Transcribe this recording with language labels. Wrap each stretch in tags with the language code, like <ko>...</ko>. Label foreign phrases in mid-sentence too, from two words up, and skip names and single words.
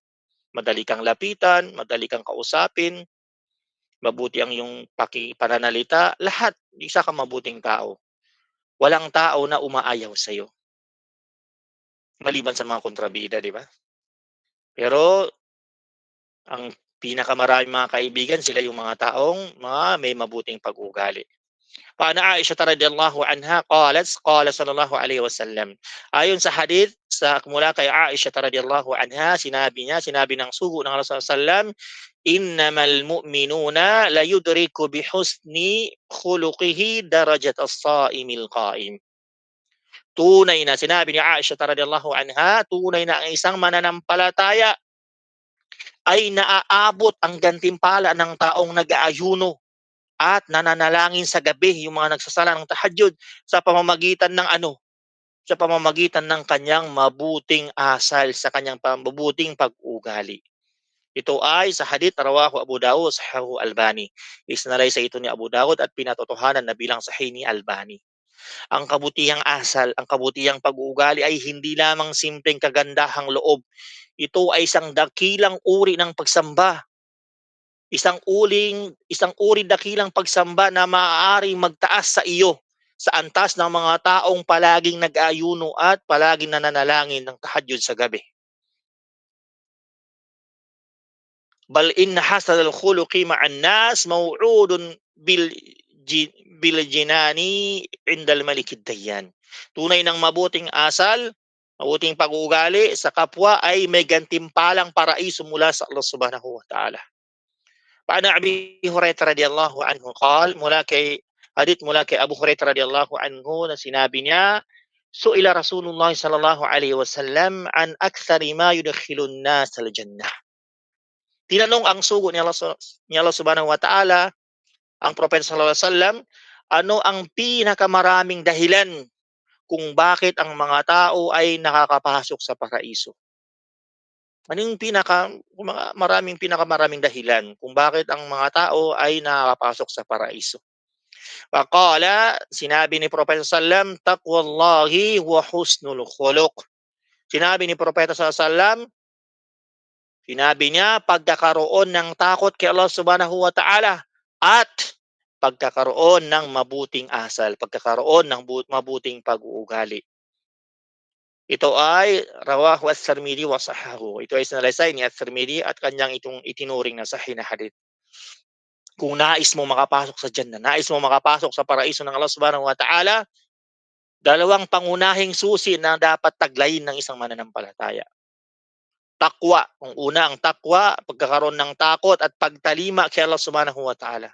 <tl>Madali kang lapitan, madali kang kausapin, mabuti ang iyong pananalita, lahat, isa kang mabuting tao. Walang tao na umaayaw sa iyo. Maliban sa mga kontrabida, di ba? Pero ang pinakamaraming mga kaibigan, sila yung mga taong may mabuting pag-uugali.</tl> <ar>Paana Aisha رضي الله عنها قالت قال صلى الله عليه وسلم.</ar> <tl>Ayon sa hadith sa mula kay Aisha</tl> <ar>رضي الله عنها,</ar> <tl>sinabi ng sugo ng</tl> <ar>رسول الله صلى الله عليه وسلم إنما المؤمنون لا يدرك بحسن خلقه درجات الصائم القائم.</ar> <tl>Tunay na sinabi ni Aisha</tl> <ar>رضي الله عنها,</ar> <tl>tunay na ang isang mananampalataya ay naaabot ang gantimpala ng taong nag-aayuno at nananalangin sa gabi, yung mga nagsasala ng tahajjud sa pamamagitan ng ano, sa pamamagitan ng kanyang mabuting asal, sa kanyang mabuting pag-uugali. Ito ay sa hadith na rawahu Abu Dawud, sahahu Albani. Isnalaysay ito ni Abu Dawud at pinatotohanan na bilang sahih ni Albani. Ang kabutihang asal, ang kabutihang pag-uugali ay hindi lamang simpleng kagandahang loob. Ito ay isang dakilang uri ng pagsamba. Isang uri dakilang pagsamba na maaaring magtaas sa iyo sa antas ng mga taong palaging nag-aayuno at palaging nananalangin ng tahajjud sa gabi.</tl> <ar>بل إن حسن الخلق مع الناس موعود بالجنان عند الملك الديان.</ar> <tl>Tunay ng mabuting asal, mabuting pag-uugali sa kapwa ay may gantimpalang paraiso mula sa Allah</tl> <ar>سبحانه وتعالى.</ar> <tl>Paano Abi Hurairah</tl> <ar>رضي الله عنه</ar> <tl>mula kay Abu Hurairah</tl> <ar>رضي الله عنه</ar> <tl>na sinabi niya,</tl> <ar>سئل رسول الله صلى الله عليه وسلم عن أكثر ما يدخل الناس الجنة.</ar> <tl>Tinanong ang sugo ni Allah</tl> <ar>سبحانه وتعالى</ar> <tl>ang Propeta</tl> <ar>صلى الله عليه وسلم,</ar> <tl>ano ang pinakamaraming dahilan kung bakit ang mga tao ay nakakapasok sa paraiso? Ano yung pinakamaraming dahilan kung bakit ang mga tao ay nakakapasok sa paraiso?</tl> <ar>فقال,</ar> <tl>sinabi ni Propeta</tl> <ar>صلى الله عليه وسلم تقوى الله وحسن الخلق.</ar> <tl>Sinabi ni Propeta</tl> <ar>صلى الله عليه وسلم,</ar> <tl>sinabi niya, pagkakaroon ng takot kay Allah</tl> <ar>سبحانه وتعالى</ar> <tl>at pagkakaroon ng mabuting asal, pagkakaroon ng mabuting pag-uugali. Ito ay</tl> <ar>رواه الترمذي وصححه.</ar> <tl>Ito ay sinalaysay ni at-Tirmidhi at kanyang itong itinuring na sahih na hadith. Kung nais mo makapasok sa Jannah, nais mo makapasok sa paraiso ng Allah</tl> <ar>سبحانه وتعالى,</ar> <tl>dalawang pangunahing susi na dapat taglayin ng isang mananampalataya. Takwa. Ang una, ang takwa, pagkakaroon ng takot at pagtalima kay Allah</tl> <ar>سبحانه وتعالى.</ar>